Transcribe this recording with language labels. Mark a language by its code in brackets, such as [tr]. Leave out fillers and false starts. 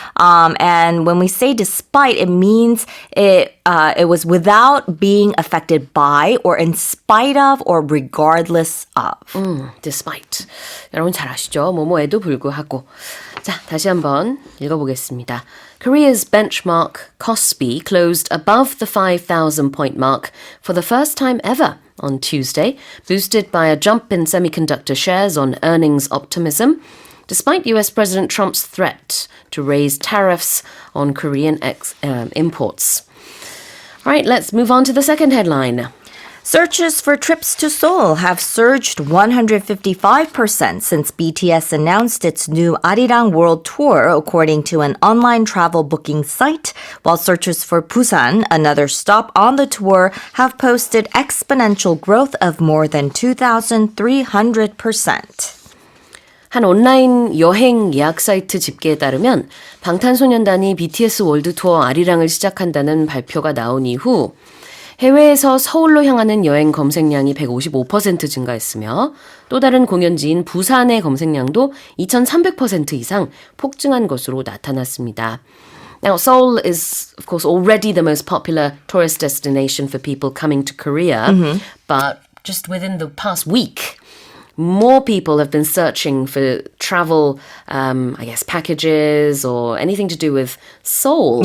[en] And when we say despite, it means it was without being affected by or in spite of or regardless of. [ko] Despite. 여러분 잘 아시죠? 뭐뭐에도 불구하고. 자, 다시 한번 읽어보겠습니다. [en] Korea's benchmark Kospi closed above the 5,000 point mark for the first time ever on Tuesday, boosted by a jump in semiconductor shares on earnings optimism, despite US President Trump's threat to raise tariffs on Korean imports. All right, let's move on to the second headline. Searches for trips to Seoul have surged 155% since BTS announced its new Arirang World Tour, according to an online travel booking site, while searches for Busan, another stop on the tour, have posted exponential growth of more than 2,300%. [ko] 한 온라인 여행 예약 사이트 집계에 따르면 방탄소년단이 BTS 월드 투어 아리랑을 시작한다는 발표가 나온 이후 해외에서 서울로 향하는 여행 검색량이 155% 증가했으며 또 다른 공연지인 부산의 검색량도 2,300% 이상 폭증한 것으로 나타났습니다. [en] Now, Seoul is, of course, already the most popular tourist destination for people coming to Korea, but just within the past week, more people have been searching for travel, packages or anything to do with Seoul.